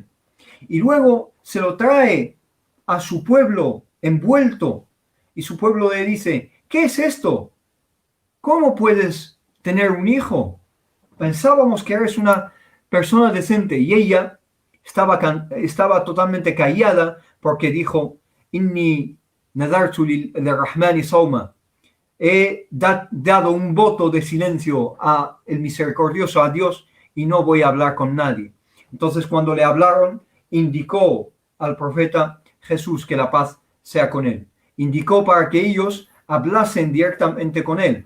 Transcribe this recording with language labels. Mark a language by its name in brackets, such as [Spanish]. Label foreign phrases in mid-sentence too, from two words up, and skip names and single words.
[Spanish] Y luego se lo trae a su pueblo envuelto, y su pueblo le dice, ¿qué es esto? ¿Cómo puedes tener un hijo? Pensábamos que eres una persona decente. Y ella estaba totalmente callada porque dijo, [Arabic] إني نذرت للرحمن صوما. [Spanish] He dado un voto de silencio a el misericordioso, a Dios, y no voy a hablar con nadie. Entonces, cuando le hablaron, indicó al profeta Jesús, que la paz sea con él. Indicó para que ellos hablasen directamente con él.